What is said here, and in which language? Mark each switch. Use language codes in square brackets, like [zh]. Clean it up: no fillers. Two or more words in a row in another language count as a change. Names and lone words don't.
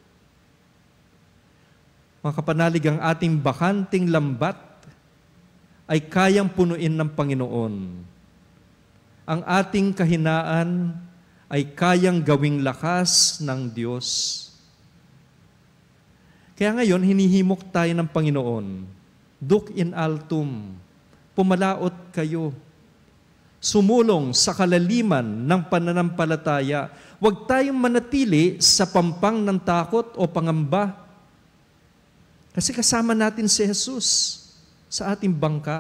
[tl] Mga kapanalig, ang ating bakanting lambat ay kayang punuin ng Panginoon. Ang ating kahinaan ay kayang gawing lakas ng Diyos. Kaya ngayon, hinihimok tayo ng Panginoon. [la] Duc in altum, [tl] pumalaot kayo. Sumulong sa kalaliman ng pananampalataya. Huwag tayong manatili sa pampang ng takot o pangamba. Kasi kasama natin si Jesus sa ating bangka.